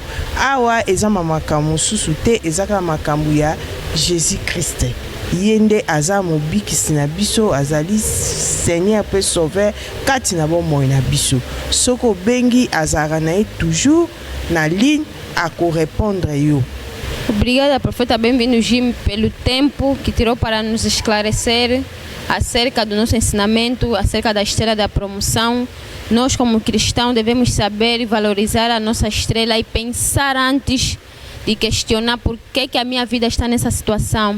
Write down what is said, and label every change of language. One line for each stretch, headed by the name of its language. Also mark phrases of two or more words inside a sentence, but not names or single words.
Lingala: Awa eza makambo mosusu te, ezaka makambo ya Jésus Christ. Yende aza mobikisi na biso, azali Seigneur pe sauveur kati na bomoi na biso. Soko bengi azara na ye toujours na ligne a correspondre yo.
Portuguese: Obrigada, profeta Benvindu Jim, pelo tempo que tirou para nos esclarecer acerca do nosso ensinamento, acerca da estrela da promoção. Nós, como cristãos, devemos saber e valorizar a nossa estrela e pensar antes de questionar por que a minha vida está nessa situação.